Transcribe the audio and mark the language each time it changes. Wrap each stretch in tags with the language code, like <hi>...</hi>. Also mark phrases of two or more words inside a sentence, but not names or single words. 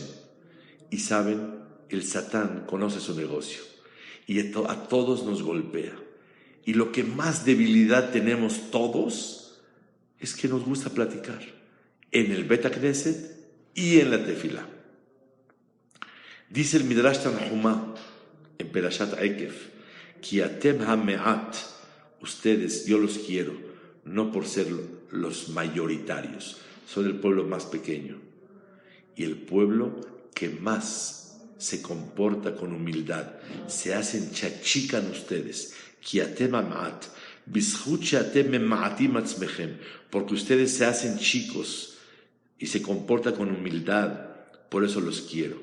<es>Y saben, el Satán conoce su negocio y a todos nos golpea. Y lo que más debilidad tenemos todos es que nos gusta platicar en el Bet HaKnesset y en la tefilá. Dice el Midrash Tanhumá en Perashat Ekef:</es> <he>כי אתם המעט,</he> <es>ustedes, yo los quiero, no por ser los mayoritarios, son el pueblo más pequeño y el pueblo que más se comporta con humildad, se hacen chachican ustedes, porque ustedes se hacen chicos y se comportan con humildad, por eso los quiero.</es>